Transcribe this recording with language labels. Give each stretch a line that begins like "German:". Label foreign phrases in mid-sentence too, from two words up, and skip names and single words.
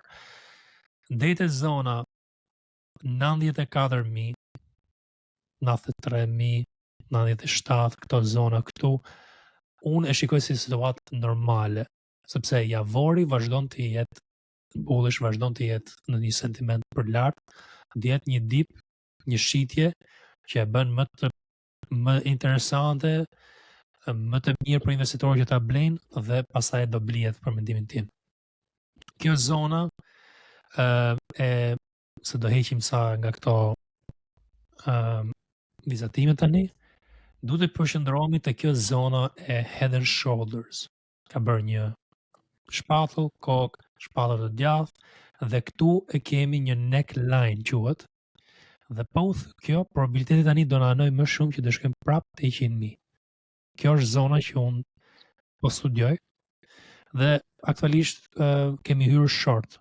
Albanian: Deri te zona 94.000, 93.000, 97, këto zona këtu, unë e shikoj si situatë normale, sepse javori vazhdon të jetë bullish, vazhdon të jetë në një sentiment për lart, dhe jetë një dip, një shitje që e bën më interesante, më të mirë për investitorët që ta blejnë dhe pastaj do blihet për mendimin tim. Kjo zona se do heqim sa nga këto vizatime tani, duhet të përqendrohemi te kjo zona e
English: head and shoulders.
Albanian: Ka bërë një shpatull, kokë, shpatull të djathtë dhe këtu e kemi një neckline quhet. Dhe kjo probabiliteti tani do na anoj më shumë që të shkojmë prapë te 100.000. Kjo është zona që unë po studioj dhe aktualisht kemi hyrë short.